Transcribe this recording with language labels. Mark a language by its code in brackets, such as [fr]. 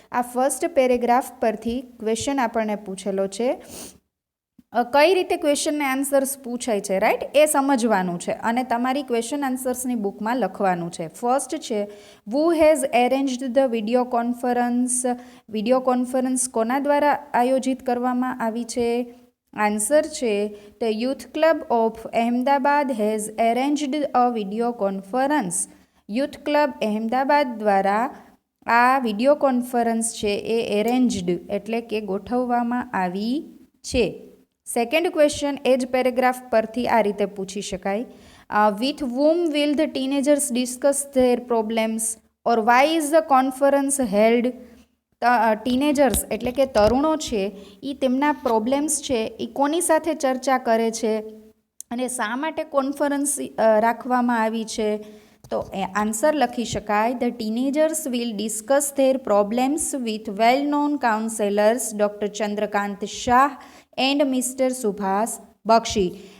[gu] આ first paragraph પરથી question આપણને પૂછેલો છે. કઈ રીતે ક્વેશ્ચનને આન્સર્સ પૂછાય છે, રાઈટ, એ સમજવાનું છે અને તમારી ક્વેશ્ચન આન્સર્સની બુકમાં લખવાનું છે. ફર્સ્ટ છે [en] who has arranged the video conference. [gu] Video conference કોના દ્વારા આયોજિત કરવામાં આવી છે? આન્સર છે [en] the Youth Club of Ahmedabad has arranged a video conference. [gu] Youth club Ahmedabad દ્વારા આ વિડીયો કોન્ફરન્સ છે એ એરેન્જડ એટલે કે ગોઠવવામાં આવી છે. સેકન્ડ ક્વેશ્ચન એ જ પેરેગ્રાફ પરથી આ રીતે પૂછી શકાય. [en] With whom will the teenagers discuss their problems or why is the conference held. [gu] Teenagers એટલે કે તરુણો છે એ તેમના પ્રોબ્લેમ્સ છે એ કોની સાથે ચર્ચા કરે છે અને શા માટે કોન્ફરન્સ રાખવામાં આવી છે? તો એ આન્સર લખી શકાય [en] The teenagers will discuss their problems with well known counsellors doctor Chandrakant Shah and mister Subhash Bakshi.